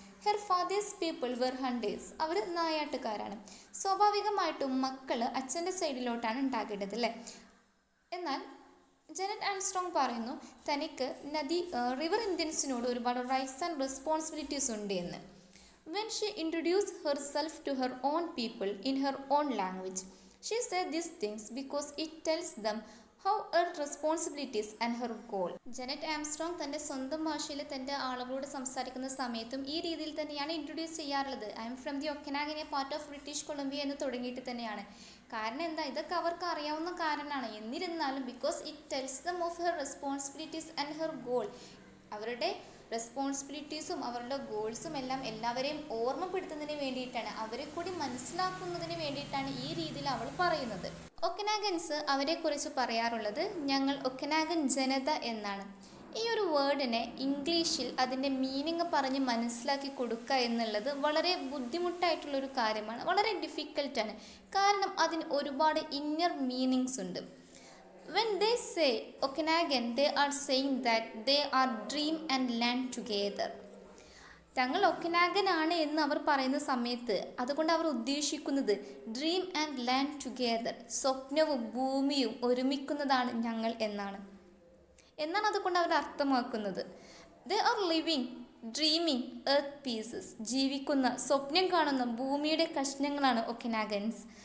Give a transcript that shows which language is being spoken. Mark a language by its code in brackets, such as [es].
[en] Her father's people were hunters. [ml] അവർ നായാട്ടുകാരാണ്. സ്വാഭാവികമായിട്ടും മക്കൾ അച്ഛൻ്റെ സൈഡിലോട്ടാണ് ഉണ്ടാകേണ്ടത് അല്ലേ? എന്നാൽ ജെനറ്റ് ആംസ്ട്രോങ് പറയുന്നു തനിക്ക് റിവർ ഇന്ത്യൻസിനോട് ഒരുപാട് [en] rights and responsibilities [ml] ഉണ്ട് എന്ന്. [en] When she introduced herself to her own people in her own language, she said these things because it tells them how her responsibilities and her goal. [ml] Janet Armstrong തൻ്റെ സ്വന്തം ഭാഷയിൽ തൻ്റെ ആളുകളോട് സംസാരിക്കുന്ന സമയത്തും ഈ രീതിയിൽ തന്നെയാണ് ഇൻട്രൊഡ്യൂസ് ചെയ്യാറുള്ളത്. [en] I'm from the Okanagan, a part of British Columbia [ml] എന്ന് തുടങ്ങിയിട്ട് തന്നെയാണ്. കാരണം എന്താ, ഇതൊക്കെ അവർക്ക് അറിയാവുന്ന കാരണമാണ്. എന്നിരുന്നാലും [en] because it tells them of her responsibilities and her goal, [ml] അവരുടെ റെസ്പോൺസിബിലിറ്റീസും അവരുടെ ഗോൾസും എല്ലാം എല്ലാവരെയും ഓർമ്മപ്പെടുത്തുന്നതിന് വേണ്ടിയിട്ടാണ്, അവരെ കൂടി മനസ്സിലാക്കുന്നതിന് വേണ്ടിയിട്ടാണ് ഈ രീതിയിൽ അവൾ പറയുന്നത്. ഒക്കനാഗൻസ് അവരെക്കുറിച്ച് പറയാറുള്ളത് ഞങ്ങൾ ഒക്കനാഗൻ ജനത എന്നാണ്. ഈ ഒരു വേർഡിനെ ഇംഗ്ലീഷിൽ അതിൻ്റെ മീനിങ് പറഞ്ഞ് മനസ്സിലാക്കി കൊടുക്കുക എന്നുള്ളത് വളരെ ബുദ്ധിമുട്ടായിട്ടുള്ളൊരു കാര്യമാണ്, വളരെ ഡിഫിക്കൽട്ടാണ്. കാരണം അതിന് ഒരുപാട് ഇന്നർ മീനിങ്സ് ഉണ്ട്. [en] When they say Okanagan, they are saying that they are dream and land together. [ml] തങ്ങൾ ഒക്കനാഗൻ ആണ് എന്ന് അവർ പറയുന്ന സമയത്ത് അതുകൊണ്ട് അവർ ഉദ്ദേശിക്കുന്നത് [en] dream and land together, [ml] സ്വപ്നവും ഭൂമിയും ഒരുമിക്കുന്നതാണ് ഞങ്ങൾ എന്നാണ് അതുകൊണ്ട് അവർ അർത്ഥമാക്കുന്നത്. [en] they are living dreaming earth pieces, [ml] ജീവിക്കുന്ന സ്വപ്നം കാണുന്ന ഭൂമിയുടെ കഷ്ണങ്ങളാണ് ഒക്കനാഗൻസ്.